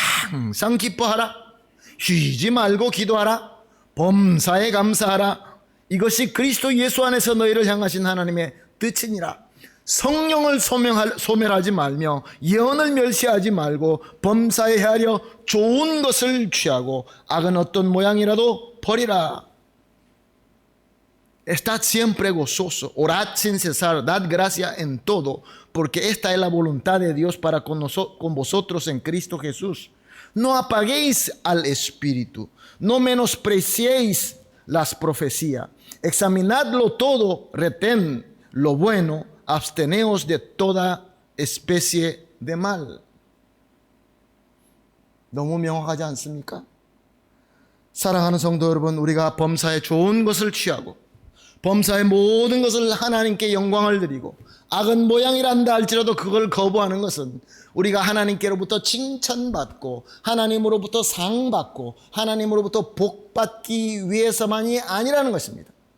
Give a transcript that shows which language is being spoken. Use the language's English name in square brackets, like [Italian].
[Korean] 항상 기뻐하라, 쉬지 말고 기도하라, 범사에 감사하라, 이것이 그리스도 예수 안에서 너희를 향하신 하나님의 뜻이니라. 성령을 소멸하지 말며 예언을 멸시하지 말고 범사에 헤아려 좋은 것을 취하고 악은 어떤 모양이라도 버리라. [Spanish] Estad siempre gozoso, orad sin cesar, dad gracia en todo, porque esta es la voluntad de Dios para con vosotros en Cristo Jesús. No apaguéis al Espíritu, no menospreciéis las profecías. Examinadlo todo, retén lo bueno, absteneos de toda especie de mal. [Korean] 너무 명확하지 않습니까? 사랑하는 성도 여러분, 우리가 범사에 좋은 것을 취하고 범사의 모든 것을 하나님께 영광을 드리고 악은 모양이란다 할지라도 그걸 거부하는 것은 우리가 하나님께로부터 칭찬받고 하나님으로부터 상받고 하나님으로부터 복받기 위해서만이 아니라는 것입니다.